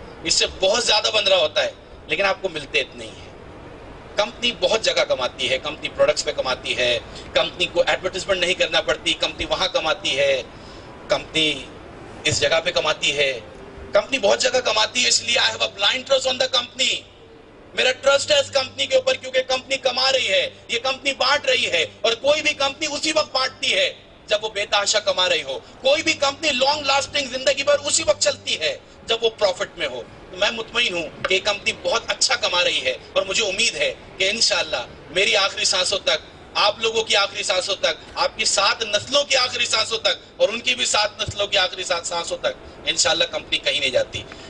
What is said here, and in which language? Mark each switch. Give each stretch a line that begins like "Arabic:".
Urdu: اس سے بہت زیادہ بن رہا ہوتا ہے لیکن آپ کو ملتے اتنے ہی ہیں. کمپنی بہت جگہ کماتی ہے, کمپنی پروڈکٹس پہ کماتی ہے, کمپنی کو ایڈورٹائزمنٹ نہیں کرنا پڑتی, کمپنی وہاں کماتی ہے, کمپنی اس جگہ پہ کماتی ہے, کمپنی بہت جگہ کماتی ہے. اس لیے
English: I have a blind trust on the company.
Urdu: میرا ٹرسٹ ہے اس کمپنی کے اوپر کیونکہ کمپنی کما رہی ہے, یہ کمپنی بانٹ رہی ہے, اور کوئی بھی کمپنی اسی وقت بانٹتی ہے جب وہ بے تحاشا کما رہی ہو. کوئی بھی کمپنی لانگ لاسٹنگ زندگی بھر اسی وقت چلتی ہے جب وہ پروفٹ میں ہو. میں مطمئن ہوں کہ یہ کمپنی بہت اچھا کما رہی ہے, اور مجھے امید ہے کہ انشاءاللہ میری آخری سانسوں تک, آپ لوگوں کی آخری سانسوں تک, آپ کی 7 نسلوں کی آخری سانسوں تک, اور ان کی بھی 7 نسلوں کی آخری سانسوں تک انشاءاللہ کمپنی کہیں نہیں جاتی.